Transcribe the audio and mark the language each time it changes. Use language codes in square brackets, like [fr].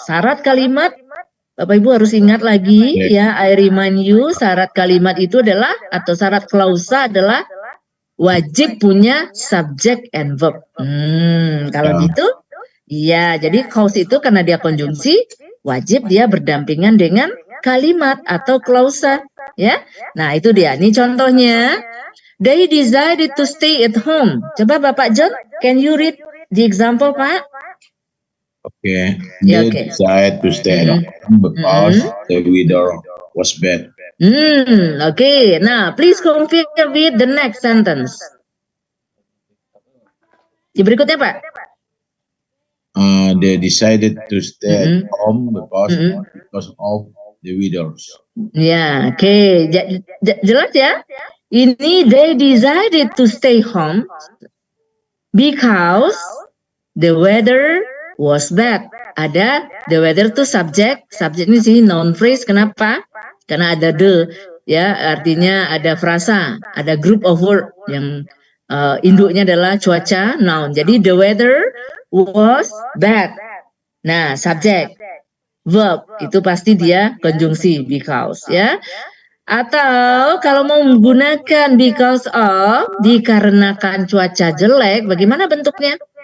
[id] Syarat kalimat, Bapak Ibu harus ingat lagi ya, [en] I remind you, [id] syarat kalimat itu adalah atau syarat klausa adalah wajib punya [en] subject and verb. [id] Kalau gitu, ya jadi clause itu karena dia konjungsi, wajib dia berdampingan dengan kalimat atau klausa. Ya, nah itu dia. Ini contohnya, [en] they decided to stay at home. Coba Bapak John, can you read the example, Pak? Okay. Yeah, They okay. decided to stay at home because the weather was bad. Okay. Now, please compare with the next sentence. [id] Di berikutnya, Pak. [en] They decided to stay at home because of the weather. [id] Ya, oke. Jelas ya? [en] Ini they decided to stay home because the weather was bad. [id] Ada the weather itu subjek ini sih noun phrase. Kenapa? Karena ada the, ya, artinya ada frasa, ada [en] group of word [id] yang induknya adalah cuaca, noun. [en] Jadi the weather was bad. [id] Nah, subjek. Verb itu pasti dia konjungsi because, ya. Atau kalau mau menggunakan because of dikarenakan cuaca jelek, bagaimana bentuknya?